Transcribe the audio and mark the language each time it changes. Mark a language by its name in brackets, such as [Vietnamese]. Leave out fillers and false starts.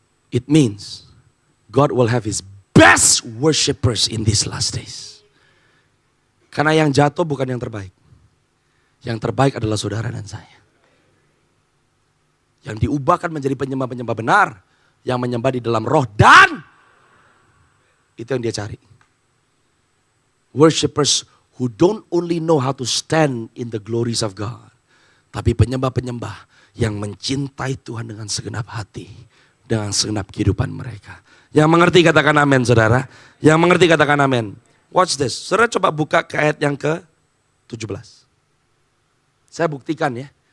[English] It means God will have his best worshipers in these last days. [Indonesian] Karena yang jatuh bukan yang terbaik. Yang terbaik adalah saudara dan saya. Yang diubahkan menjadi penyembah-penyembah benar. Yang menyembah di dalam roh dan itu yang dia cari. [English] Worshipers who don't only know how to stand in the glories of God. [Indonesian] Tapi penyembah-penyembah yang mencintai Tuhan dengan segenap hati. Dengan segenap kehidupan mereka. Yang mengerti katakan amin saudara. Yang mengerti katakan amin. [English] Watch this. [Indonesian] Saudara coba buka ke ayat yang ke-17. Saya buktikan ya.